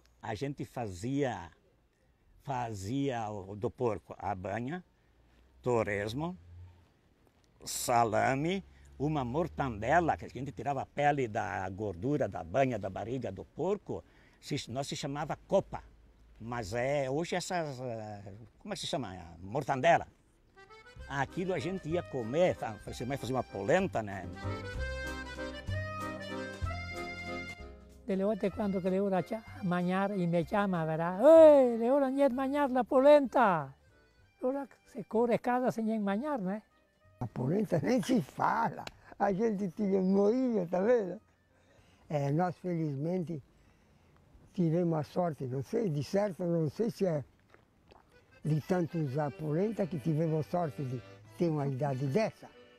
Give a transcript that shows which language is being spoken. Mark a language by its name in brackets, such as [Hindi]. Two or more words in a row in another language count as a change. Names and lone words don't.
[Portuguese] A gente fazia do porco a banha, torresmo, salame, uma mortandela, que a gente tirava a pele da gordura da banha, da barriga do porco, nós se chamava copa. Mas hoje essas, como é que se chama? Mortandela. Aquilo a gente ia comer, fazia uma polenta, né? [Venetian] Delle volte quando che le ora mangiare e mi chiama, verrà, le ora niente mangiare la polenta. Ora se corre a casa sem nem mangiare, né? [Portuguese] A polenta nem se fala. A gente tinha um moinho, tá vendo? Nós, felizmente, tivemos a sorte, não sei, de certo, não sei se é de tanto usar polenta que tivemos a sorte de ter uma idade dessa.